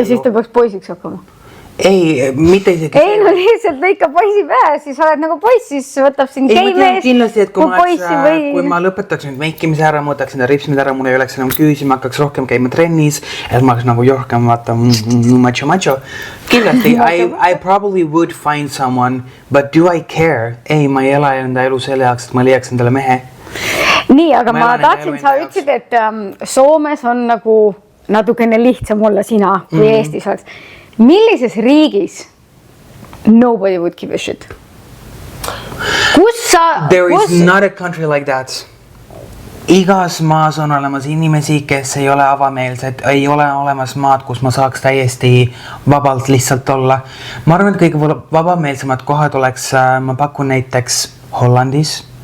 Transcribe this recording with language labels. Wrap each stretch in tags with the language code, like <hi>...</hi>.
<et>Ja siis ta peaks poisiks hakkama. Ei, mitte isegi. Ei, no lihtsalt lõika poisi pähe, siis oled nagu poiss, siis võtab siin keimees kindlasti, et kui ma lõpetaks nüüd meikimise ära, ma võtaks enda ripsmid ära, mul ei oleks enam küüsi, ma hakkaks rohkem käima trennis, et ma oleks nagu rohkem vaata macho.</et> <en>Kindlasti, I probably would find someone, but do I care?</en> <et>Ei, ma ei ela enda elu selle jaoks, et ma leiaks endale mehe. Nii, aga ma tahtsin, sa ütlesid, et Soomes on nagu natukene lihtsam olla sina, kui Eestis oleks. Millises riigis</et> <en>nobody would give a shit? There is not a country like that.</en> <et>Igas maas on olemas inimesi, kes ei ole avameelsed, ei ole olemas maad, kus ma saaks täiesti vabalt lihtsalt olla. Ma arvan, et kõige vabameelsemad kohad oleks, ma pakun näiteks Hollandis.</et>